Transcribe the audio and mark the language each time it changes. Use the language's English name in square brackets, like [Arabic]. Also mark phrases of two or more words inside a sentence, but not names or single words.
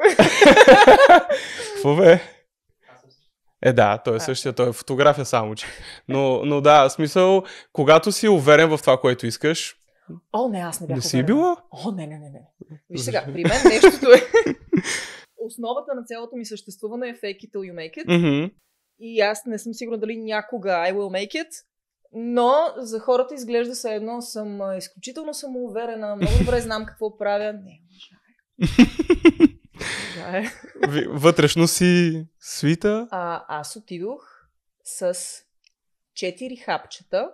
[Bulgarian] Какво бе? Да, той е същия, той е фотография само, че. Но да, в смисъл, когато си уверен в това, което искаш... Не, аз не бях уверен. Не си била? Не. Виж сега, при мен нещото е... Основата на цялото ми съществуване е [English] fake it till you make it. [Bulgarian] И аз не съм сигурна дали някога [English] I will make it. [Bulgarian] Но за хората изглежда се едно, съм изключително самоуверена, много добре знам какво правя. Не, може. Вътрешно си свита? Аз отидох с 4 хапчета.